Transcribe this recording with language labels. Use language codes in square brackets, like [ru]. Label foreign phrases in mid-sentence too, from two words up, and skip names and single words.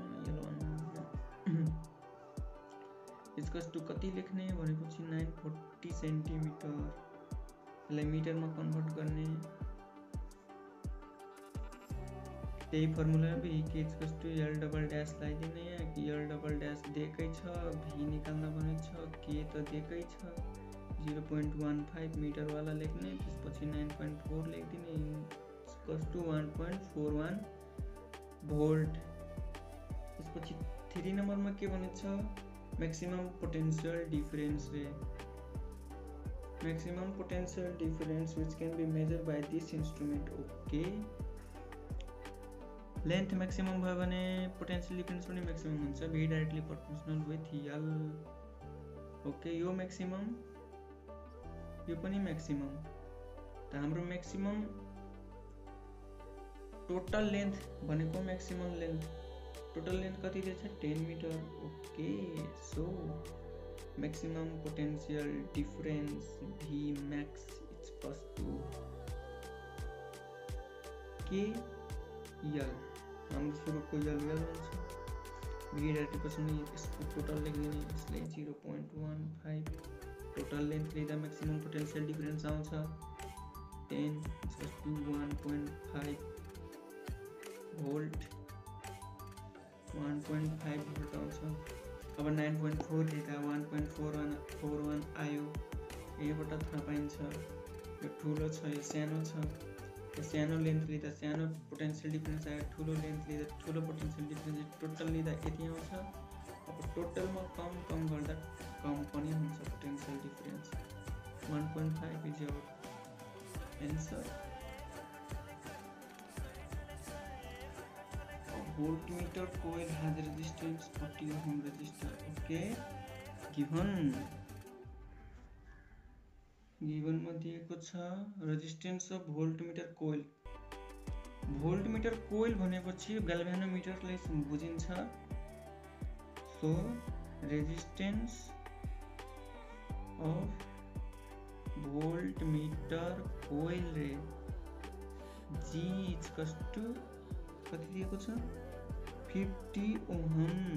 [en] equals to [ne] कति लेख्ने भनेपछि 940 सेन्टिमिटर, यसलाई मिटरमा कन्भर्ट गर्ने त्यही फर्मुला भी के [en] equals to L double dash [ne] लगाइदिने, [en] L double dash [ne] दिएकै छ, भी निकाल्न भनेको छ, के त दिएकै छ 0.15 मिटर वाला लेख्ने, त्यसपछि 9.4 लेखिदिने [en] equals to 1.41 volt. [ne] त्यसपछि 3 नम्बरमा के भनेको छ, [en] maximum potential difference रे, maximum potential difference which can be measured by this instrument। [ne] ओके, [en] length maximum [ne] भयो भने [en] potential difference [ne] पनि मैक्सिमम हुन्छ, [en] v directly proportional with L. [ne] ओके, यो मैक्सिमम यो पनि मैक्सिमम, त हाम्रो [en] maximum total length [ne] भनेको [en] maximum length, total length [ne] कति दिएछ 10 मिटर। [en] okay, so maximum potential difference v max equals to [ne] के यल, हाम्रो सुरुको यल हुन्छ, [en] v directly proportional [ne] यसको टोटल लेखिदिने, यसलाई 0.15 [en] total length [ne] लिँदा [en] maximum potential difference [ne] आउँछ [en] 10 equals to 1.5 volt, [ne] 1.5 भोल्ट आउँछ। अब 9.4 लिँदा 1.41 आयो, यहीबाट थाहा पाइन्छ यो ठुलो छ यो सानो छ, यो सानो लेन्थ लिँदा सानो [en] potential difference [ne] आयो, ठुलो लेन्थ लिँदा ठुलो [en] potential difference, [ne] टोटल लिँदा यति आउँछ। अब टोटलमा कम गर्दा कम पनि हुन्छ [en] potential difference, 1.5 is your answer. voltmeter coil has resistance 40 ohm resistor। okay, given [ne] मा दिएको छ [en] resistance of voltmeter coil. voltmeter coil [ne] भनेपछि ग्याल्भेनोमिटरलाई बुझिन्छ, [en] so resistance of voltmeter coil रे G equals to [ne] कति दिएको छ [en] 50 ओहम,